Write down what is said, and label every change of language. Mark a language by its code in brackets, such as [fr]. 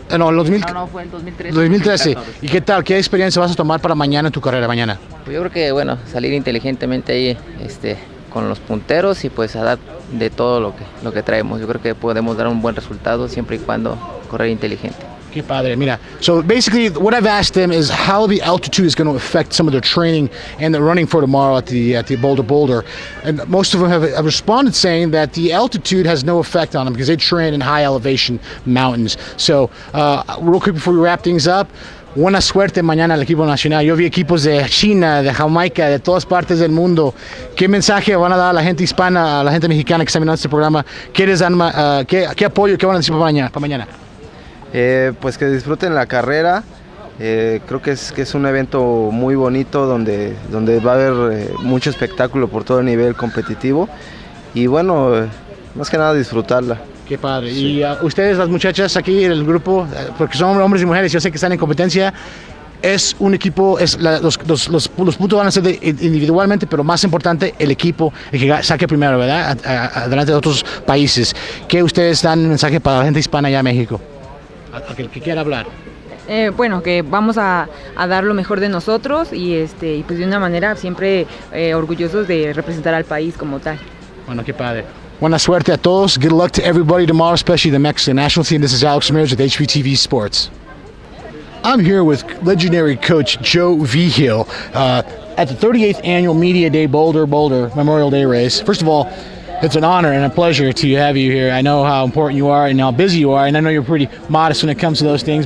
[es] No, fue en 2013. 2013. ¿Y qué tal? ¿Qué experiencia vas a tomar para mañana en tu carrera mañana? Pues yo creo que, bueno, salir inteligentemente ahí con los punteros y pues a dar de todo lo que traemos. Yo creo que podemos dar un buen resultado siempre y cuando correr inteligente. Qué padre, mira. [en] So basically, what I've asked them is how the altitude is going to affect some of their training and the running for tomorrow at the Boulder. And most of them have responded saying that the altitude has no effect on them because they train in high elevation mountains. So real quick before we wrap things up, [es] buena suerte mañana al equipo nacional. Yo vi equipos de China, de Jamaica, de todas partes del mundo. ¿Qué mensaje van a dar a la gente hispana, a la gente mexicana que está mirando este programa? ¿Qué apoyo, qué van a decir para mañana? Pues que disfruten la carrera. Creo que es un evento muy bonito donde va a haber mucho espectáculo por todo el nivel competitivo y bueno, más que nada disfrutarla. Qué padre. Sí. Y ustedes, las muchachas aquí en el grupo, porque son hombres y mujeres, yo sé que están en competencia, es un equipo, los puntos van a ser individualmente, pero más importante el equipo, el que saque primero, ¿verdad? Adelante de otros países. ¿Qué ustedes dan un mensaje para la gente hispana allá en México? A que quiera hablar. Bueno, que vamos a dar lo mejor de nosotros y pues de una manera siempre orgullosos de representar al país como tal. Bueno, qué padre. Buena suerte a todos. [en] Good luck to everybody tomorrow, especially the Mexican national team. This is Alex Ramirez with HBTV Sports. I'm here with legendary coach Joe Vigil at the 38th annual Media Day Boulder Memorial Day race. First of all, it's an honor and a pleasure to have you here. I know how important you are and how busy you are, and I know you're pretty modest when it comes to those things.